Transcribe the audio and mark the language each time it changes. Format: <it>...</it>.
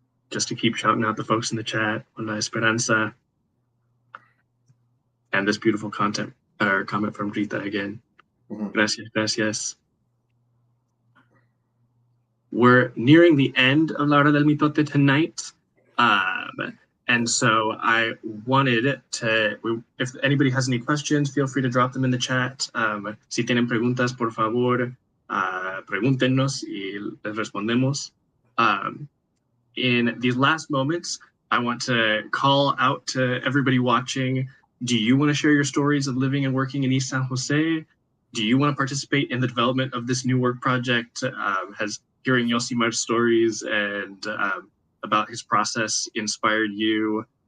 <en>Just to keep shouting out the folks in the chat, Una Esperanza, and this beautiful comment from Rita again. Mm-hmm.</en> <es>Gracias.</es> <en>We're nearing the end of La Hora del Mitote tonight. And so I wanted to, if anybody has any questions, feel free to drop them in the chat.</en> <es>Si tienen preguntas, por favor, pregúntenos y les respondemos.</es> <en>In these last moments, I want to call out to everybody watching. Do you want to share your stories of living and working in East San Jose? Do you want to participate in the development of this new work project? Has hearing Yosimar's stories and about his process inspired you?</en>